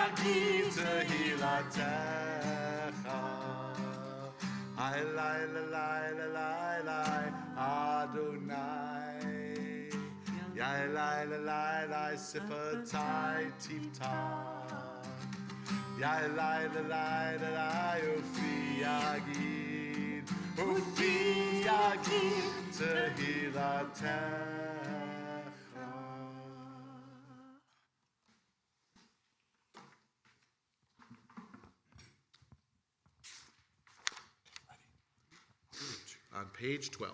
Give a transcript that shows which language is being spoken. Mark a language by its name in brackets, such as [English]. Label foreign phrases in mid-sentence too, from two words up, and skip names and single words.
[Hebrew] תהילתך. Ay, lai, la, lai, la, lai, lai, Adonai. Yai, lai, la, lai, lai, שפתי תפת. Yai, lai, la, lai, la, lai, ופי יגיד. ופי יגיד תהילתך. [English] On page 12.